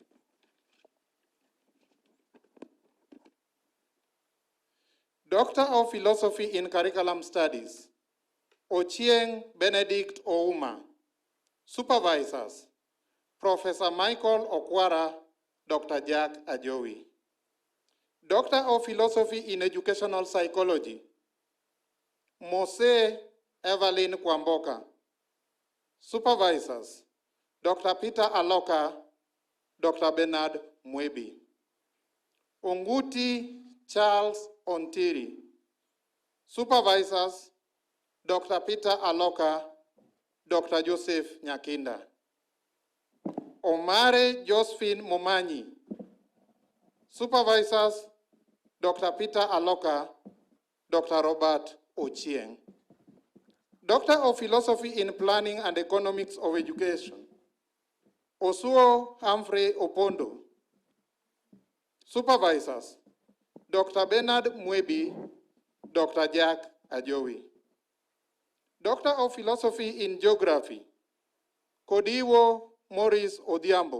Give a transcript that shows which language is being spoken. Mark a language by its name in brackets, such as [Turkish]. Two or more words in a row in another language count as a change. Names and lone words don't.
[English] Doctor of Philosophy in Curriculum Studies, Ochieng Benedict Ouma. Supervisors, Professor Michael Okwara, Dr. Jack Ajowi. Doctor of Philosophy in Educational Psychology, Mose Evelyn Kwamboka. Supervisors, Dr. Peter Aloka, Dr. Bernard Mwebi. Unguti Charles Ontiri. Supervisors, Dr. Peter Aloka, Dr. Joseph Nyakinda. Omare Josephine Momanyi. Supervisors, Dr. Peter Aloka, Dr. Robert Ochieng. Doctor of Philosophy in Planning and Economics of Education, Osuo Humphrey Opondo. Supervisors, Dr. Bernard Mwebi, Dr. Jack Ajowi. Doctor of Philosophy in Geography, Kodiwo Maurice Odhiambo.